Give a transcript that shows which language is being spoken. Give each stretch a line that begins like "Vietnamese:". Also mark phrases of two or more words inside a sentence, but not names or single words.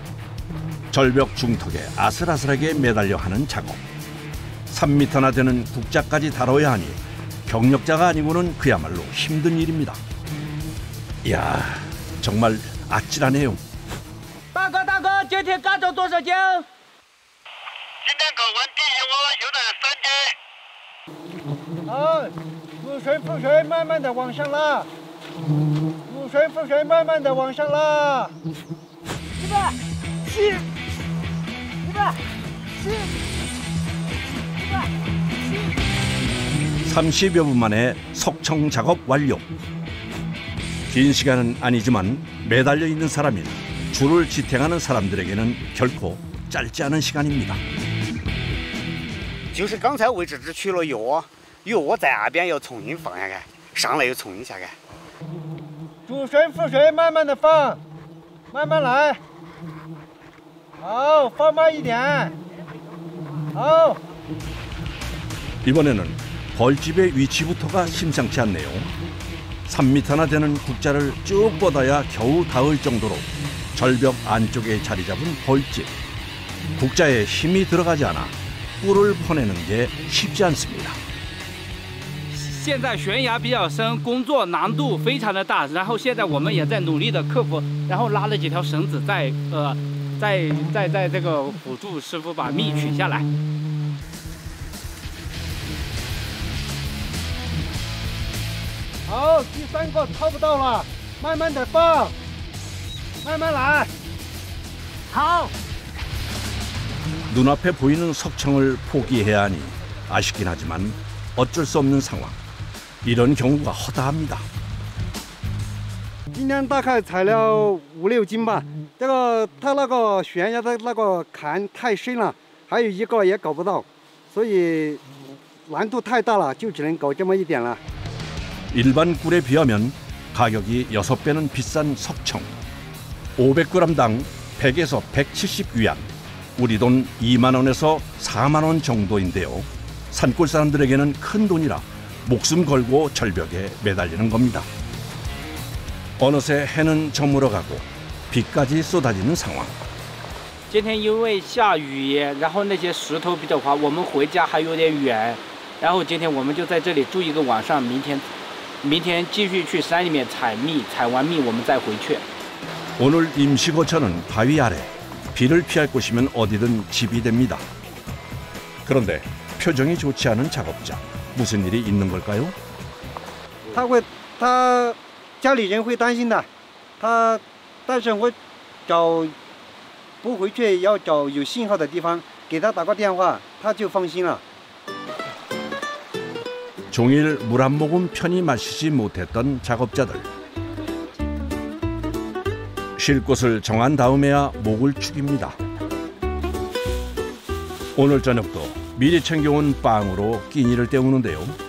Korean: 절벽 중턱에 아슬아슬하게 매달려 하는 작업. 3m나 되는 국자까지 다뤄야 하니 경력자가 아니고는 그야말로 힘든 일입니다. 이야, 정말 아찔하네요.
Chinese: 大哥，今天干走多少斤？好，入水覆水，慢慢的往上拉。入水覆水，慢慢的往上拉。170，170。
Korean: 30여 분 만에 석청 작업 완료. 긴 시간은 아니지만 매달려 있는 사람이나 줄을 지탱하는 사람들에게는 결코 짧지 않은 시간입니다.
Chinese: 就是刚才位置只取了药，药在那边要重新放下来，上来又重新下来。主水覆水，慢慢的放，慢慢来。好，放慢一点。好。
Korean: 이번에는 벌집의 위치부터가 심상치 않네요. 3m나 되는 국자를 쭉 뻗어야 겨우 닿을 정도로 절벽 안쪽에 자리 잡은 벌집. 국자에 힘이 들어가지 않아 뿔을 퍼내는 게 쉽지 않습니다.
Chinese: 现在悬崖比较深，工作难度非常的大。然后现在我们也在努力的克服，然后拉了几条绳子在这个辅助师傅把蜜取下来。好，第3个超不到了，慢慢的放，慢慢来。好。
Korean: 눈앞에 보이는 석청을 포기해야 하니 아쉽긴 하지만 어쩔 수 없는 상황. 이런 경우가 허다합니다.
Chinese: 今天大概采了5、6斤吧。这个它那个悬崖的那个坎太深了，还有一个也搞不到，所以难度太大了，就只能搞这么一点了。
Korean: 일반 꿀에 비하면 가격이 6배는 비싼 석청. 500g당 100에서 170위안. 우리 돈 2만 원에서 4만 원 정도인데요. 산골 사람들에게는 큰 돈이라 목숨 걸고 절벽에 매달리는 겁니다. 어느새 해는 저물어 가고 비까지 쏟아지는 상황.
Chinese: 今天因为下雨，然后那些石头比较滑，我们回家还有点远。然后今天我们就在这里住一个晚上，明天继续去山里面采蜜，采完蜜我们再回去。
Korean: 오늘 임시거처는 바위 아래. 비를 피할 곳이면 어디든 집이 됩니다. 그런데 표정이 좋지 않은 작업자. 무슨 일이 있는 걸까요?
Chinese: 他家里人会担心的，但是我不回去，要找有信号的地方，给他打个电话，他就放心了。
Korean: 종일 물 한 모금 편히 마시지 못했던 작업자들. 쉴 곳을 정한 다음에야 목을 축입니다. 오늘 저녁도 미리 챙겨온 빵으로 끼니를 때우는데요.